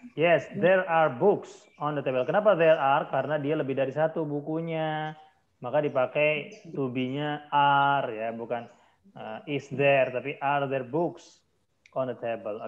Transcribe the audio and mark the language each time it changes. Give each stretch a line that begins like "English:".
English: Yes, there are books on the table.
Indonesian: Kenapa
English: there are?
Indonesian: Karena dia lebih dari satu bukunya. Maka dipakai
English: to be-nya are ya, bukan is there, tapi are there books on the table.